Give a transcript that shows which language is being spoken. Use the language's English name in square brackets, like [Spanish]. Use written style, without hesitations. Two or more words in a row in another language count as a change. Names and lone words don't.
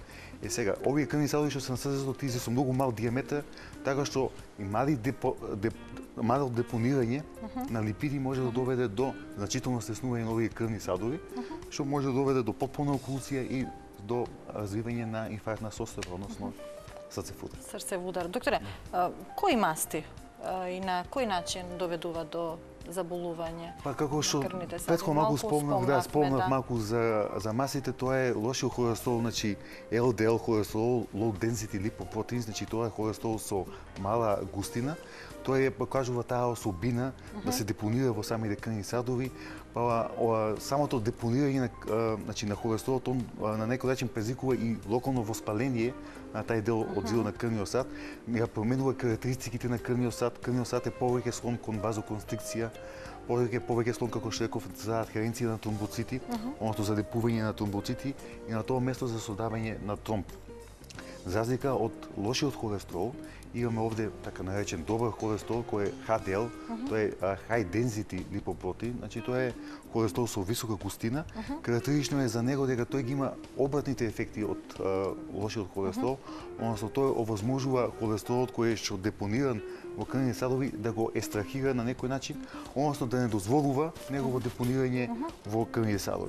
[Macedonian] Сега, овие крвни садови што се на срцето, тие се со многу мал диаметар, така што и мало депонирање на липиди може да доведе до значително стеснување на овие крвни садови, што може да доведе до потполна окулција и до развивање на инфарктна состојба, односно срцевудар. Срцевудар. Докторе, кои масти и на кој начин доведуваат до заболување? Па како што претходно малку спомнав малку за масите, тоа е лошиот холестерол, значи LDL холестерол, [English] low density lipoprotein, [Macedonian] значи тоа е холестерол со мала густина. Тоа е покажува таа особина да се депонира во самите крвни садови, па самото депонирање на холестерол на некој начин предизвикува и локално воспаление на тај дел од зидот на крвниот сад, ја променува карактеристиките на крвниот сад. Крвниот сад е повеќе склон кон вазоконстрикција, повеќе склон, како што реков, за адхеренција на тромбоцити, односно за депување на тромбоцити и на тоа место за создавање на тромб. За разлика од лошиот холестерол, имаме овде така наречен добар холестерол кој е HDL, тоа е [English] high density lipoprotein, [Macedonian] значи тоа е холестерол со висока густина. Карактеристично е за него дека тој ги има обратните ефекти од лошиот холестерол, односно тој овозможува холестеролот кој е што депониран во крвните садови да го естрахира на некој начин, односно да не дозволува негово депонирање во крвните садови.